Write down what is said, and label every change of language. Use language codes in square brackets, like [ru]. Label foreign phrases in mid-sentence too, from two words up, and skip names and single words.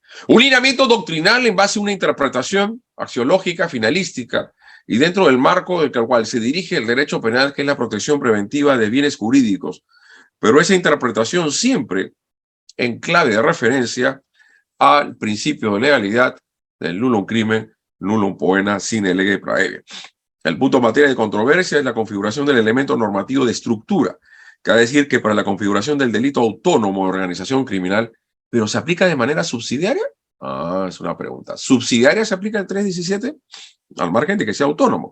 [es] Un lineamiento doctrinal en base a una interpretación axiológica, finalística, y dentro del marco del cual se dirige el derecho penal, que es la protección preventiva de bienes jurídicos. Pero esa interpretación siempre en clave de referencia al principio de legalidad del [la] nullum crimen, nullum poena, sine lege praevia. [es] El punto en materia de controversia es la configuración del elemento normativo de estructura, que ha de decir que para la configuración del delito autónomo de organización criminal, ¿pero se aplica de manera subsidiaria? Es una pregunta. ¿Subsidiaria se aplica el 317? Al margen de que sea autónomo.